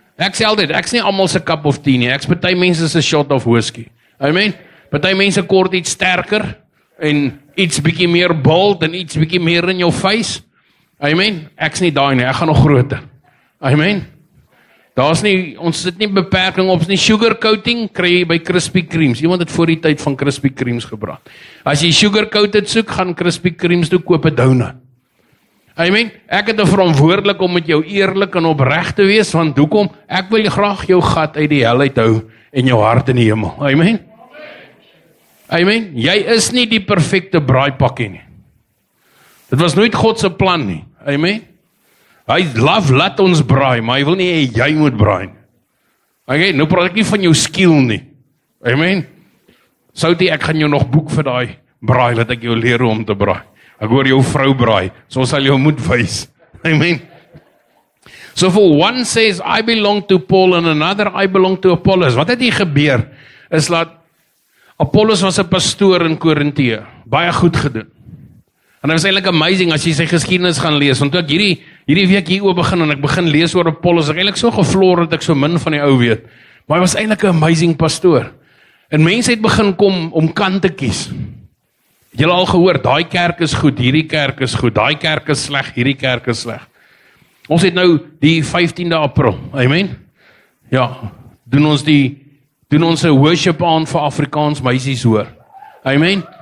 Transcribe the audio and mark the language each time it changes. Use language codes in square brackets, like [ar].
[af] Ek sê altyd, ek is nie almal se [en] cup of tea [af] nie, ek is party mense se [en] shot of whisky. [af] Amen. Party mense kort iets sterker, en iets bietjie meer bold, en iets bietjie meer in jou face. Amen. Ek is nie daai nie, ek gaan nog groter. Amen. Daar's nie, ons sit nie beperking op nie. [en] Sugar coating [af] kry jy by Krispy Kremes. Iemand het voor die tyd van Krispy Kremes gebraak. As jy [en] sugar coated [af] soek, gaan Krispy Kremes toe koop 'n donut. Amen. Ek het 'n verantwoordelik om met jou eerlik en opreg te wees, want hoekom? Ek wil graag jou gat uit die hel uithou en jou hart in die hemel. Amen. Amen. Jy is nie die perfekte braaipakkie nie. Dit was nooit God se plan nie. Amen. Hy laat ons braai, maar hy wil nie hê jy moet braai nie. Okay, nou praat ek nie van jou skill nie. Amen. Soutie, ek gaan jou nog boek vir daai braai, laat ek jou leer hoe om te braai. Ek hoor jou vrou braai, so ons sal jou moet wys. Amen. [en] So for one says, I belong to Paul, and another, I belong to Apollos. [af] Wat het hier gebeur, is dat Apollos was 'n pastoor in Korintië, baie goed gedoen. En dit was eintlik amazing as jy sy geskiedenis gaan lees, want toe ek hierdie week hier oor begin, en ek begin lees oor Apollos, ek eintlik so gevloor dat ek so min van die ou weet, maar hy was eintlik 'n amazing pastoor. En mense het begin kom om kant te kies. Het julle al gehoor, daai kerk is goed, hierdie kerk is goed, daai kerk is sleg, hierdie kerk is sleg. Ons het nou die 15de April, amen? Ja, doen ons 'n worship aan vir Afrikaans meisies hoor. Amen?